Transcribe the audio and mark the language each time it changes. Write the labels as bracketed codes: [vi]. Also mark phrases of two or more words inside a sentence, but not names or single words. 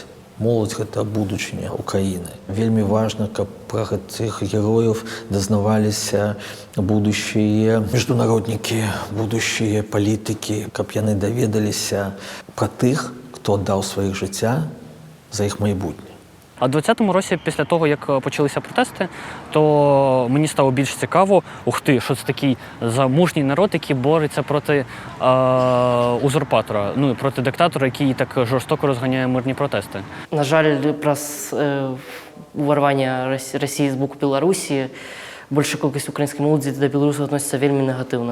[be] Моладзь – гэта будучыня Украіны. Вельмі важна, каб пра гэтых герояў дазнаваліся будущие міжнароднікі, будущие палітыкі, каб яны даведаліся пра тых, хто аддаў сваіх жыцця за іх майбутнє. [uk] А в 20-му році, після того, як почалися протести, то мені стало більш цікаво, ух ти, що це такий замужній народ, який бореться проти узурпатора, ну, проти диктатора, який так жорстоко розганяє мирні протести. На жаль, про уварвання Росії з боку Білорусі більша кількість української молоді до білорусів відноситься вельми негативно.